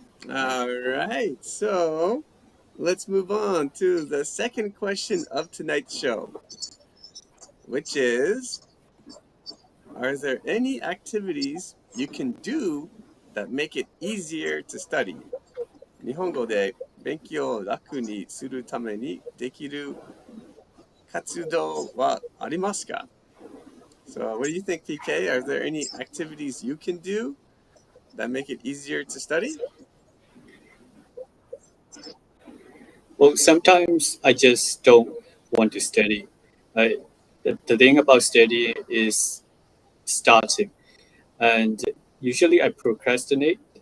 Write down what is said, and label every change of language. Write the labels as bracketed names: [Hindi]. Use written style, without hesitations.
[English] All right, so let's move on to the second question of tonight's show, which is, are there any activities you can do that make it easier to study? [Japanese] 日本語で勉強を楽にするためにできる活動はありますか? [English] So what do you think, PK? Are there any activities you can do that make it easier to study? Well, sometimes I just don't want to study. The thing about studying is starting, and usually I procrastinate.